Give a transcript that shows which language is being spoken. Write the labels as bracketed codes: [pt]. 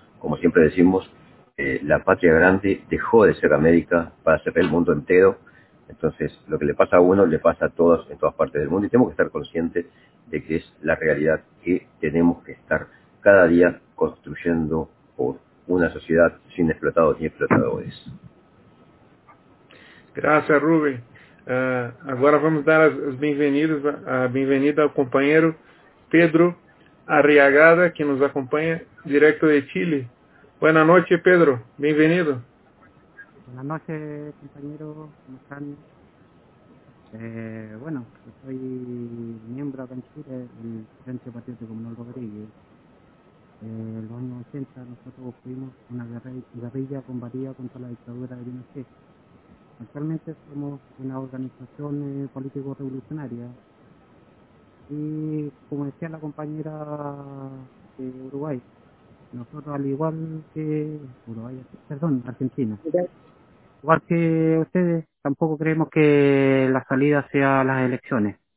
[es] Como siempre decimos, la patria grande dejó de ser América para ser el mundo entero. Entonces, lo que le pasa a uno, le pasa a todos en todas partes del mundo. Y tenemos que estar conscientes de que es la realidad que tenemos que estar cada día construyendo por una sociedad sin explotados ni explotadores. Gracias, Rubén. [pt] Agora vamos dar as bem-vindas, a bem-vinda ao companheiro Pedro Arriagada, que nos acompanha direto de Chile. Boa noite, Pedro. Bem-vindo. Boa noite, companheiro. Como estão? Bueno, eu sou membro aqui em Chile do Frente Patriótico Manuel Rodríguez. Nos anos 80, nós fomos uma guerrilha combatida contra a ditadura de Pinochet. [es] Actualmente somos una organización político-revolucionaria y, como decía la compañera de Uruguay, nosotros al igual que Uruguay, perdón, Argentina, igual que ustedes, tampoco creemos que la salida sea las elecciones.